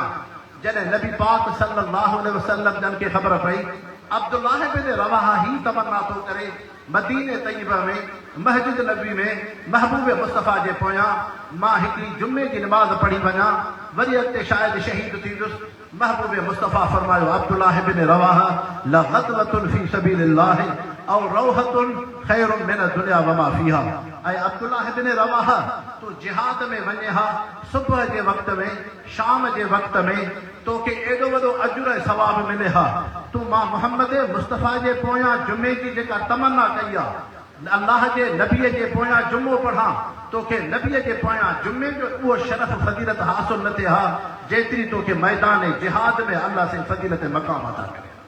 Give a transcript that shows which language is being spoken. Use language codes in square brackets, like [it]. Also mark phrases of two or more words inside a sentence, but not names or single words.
[sd] जॾहिं नबी पाक [ar] صلى الله عليه وسلم [sd] जन खे ख़बर पई अब्दुल्लाह इब्न रवाहा ही तमन्ना थो करे मदीने तैयबा में मस्जिद नबवी में महबूब मुस्तफ़ा जे पोयां मां हिकिड़ी जुमे जी नमाज़ पढ़ी वञा, वरी अॻिते शायदि शहीद थींदुसि। महबूब मुस्तफ़ा फरमायो, [ar] عبد الله بن رواحة لغدوة في سبيل الله أو روحة خير من الدنيا وما فيها. [sd] ऐं अब्दुल्लाह इब्न रवाहा, तूं जिहाद में वञे हा, सुबुह जे वक़्त में, शाम जे वक़्त में तोखे एॾो वॾो अजुर ऐं सवाब मिले हा। तूं मां मुहम्मद मुस्तफ़ा जे पोयां जुमे जी जेका तमन्ना कई आहे, अल्लाह जे नबीअ जे पोयां जुमो पढ़ां, तोखे नबीअ जे पोयां जुमे जो उहो शरफ़ फज़ीलत हासिल न थिए हा जेतिरी तोखे मैदान जिहाद में अल्लाह से फज़ीलत मक़ाम अता करे।